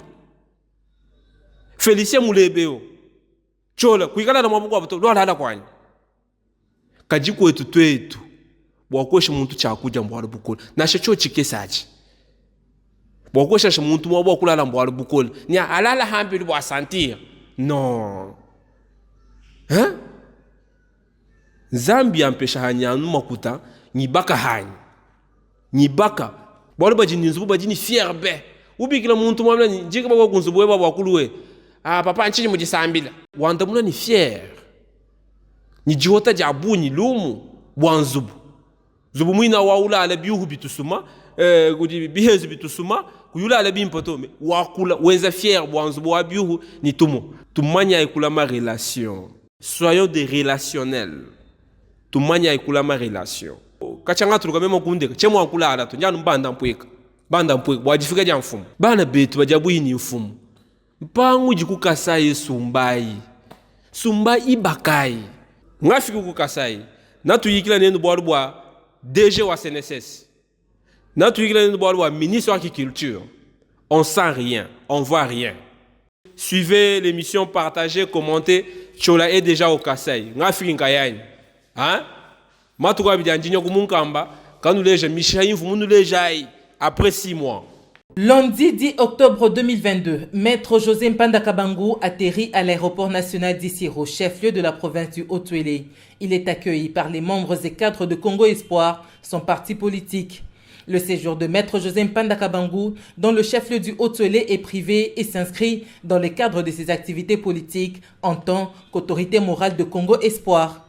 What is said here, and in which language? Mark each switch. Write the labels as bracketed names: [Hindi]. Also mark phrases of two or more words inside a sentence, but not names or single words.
[Chokwe] Félicien Moulebeo chola kuikala na mabuko abato lo hala kwanya. Kajiko wetu twetu bwakwesha muntu chakuja mbwala bukolo nashe cho chikesaji. Bwakwesha muntu mwa bwakulala mbwala bukolo ni alala hambi bwa sentir. [French] Non. Hein? [Chokwe] Zambi ampesha hanyanu makuta nibaka hanyi. Nibaka. Bwala bajini nzubu bajini fier be. Ubikila muntu mwamla njika bwa kunzubu weba bwakuluwe. Papa nchini mujisambila. Wanda muna ni fier. Ni jihota jabu ni lumu bwanzubu. Zubu mwina waula ala biuhu bitusuma. Bihezu bitusuma. Kuyula ala bimpotome. Wakula. Wenza fier bwanzubu wabiuhu ni tumo. Tumanya ikula ma relation. [French] Soyons des relationnels. [Chokwe] Tumanya ikula ma relation. Kachanga tuluka memo kunde. Chemo wakula ala tu. Njanu mbanda mpweka. Banda mpweka. Wajifika ja mfumu. Bana betu wajabu hii ni mfumu. Mpangu jikukasai sumbai. Sumbai ibakai. Ngafiki kukasai. Natu yikila nenu bwa DG wa CNSS. Natu yikila nenu bwa ministre wa agriculture. [French] On sent rien. On voit rien. Suivez l'émission, partagez, commentez. Chola est déjà au Kasai. [Chokwe] Ngafiki nkayani. [French] Hein? [Chokwe] Matuka bidanjinyo kumunkamba. Kanu leja mishayin fumunu lejai. [French] Après 6 mois. Lundi 10 octobre 2022, Maître José Mpanda Kabangu atterrit à l'aéroport national d'Issiro, chef-lieu de la province du Haut-Tuélé. Il est accueilli par les membres et cadres de Congo Espoir, son parti politique. Le séjour de Maître José Mpanda Kabangu dans le chef-lieu du Haut-Tuélé est privé et s'inscrit dans le cadre de ses activités politiques en tant qu'autorité morale de Congo Espoir.